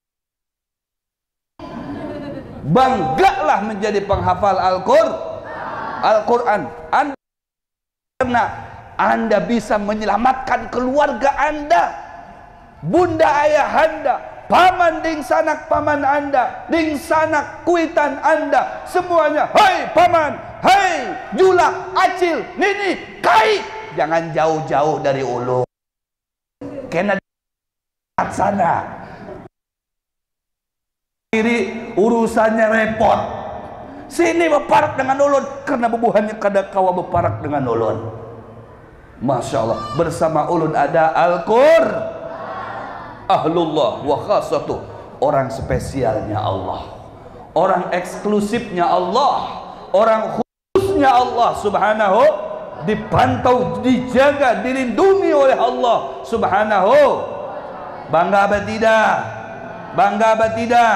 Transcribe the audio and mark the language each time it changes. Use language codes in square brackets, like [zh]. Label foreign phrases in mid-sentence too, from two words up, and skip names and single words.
[id] Banggalah menjadi penghafal Al-Quran. Karena Anda bisa menyelamatkan keluarga Anda, bunda ayah Anda, paman [bjn] ding sanak [id] paman Anda, [bjn] ding sanak kuitan [id] Anda, semuanya. [bjn] Hai paman, hai julak, acil, nini, kai, jangan jauh-jauh dari ulun. Kena di sana. [id] Kiri urusannya repot. [bjn] Sini beparak dengan ulun karena bubuhannya kada kawa beparak dengan ulun. [id] Masya Allah, bersama ulun ada Al-Qur'an. [ar] أهل الله وخاصته, [id] orang spesialnya Allah, orang eksklusifnya Allah, orang khususnya Allah subhanahu, dipantau, dijaga, dilindungi oleh Allah subhanahu. Bangga apa tidak? Bangga apa tidak?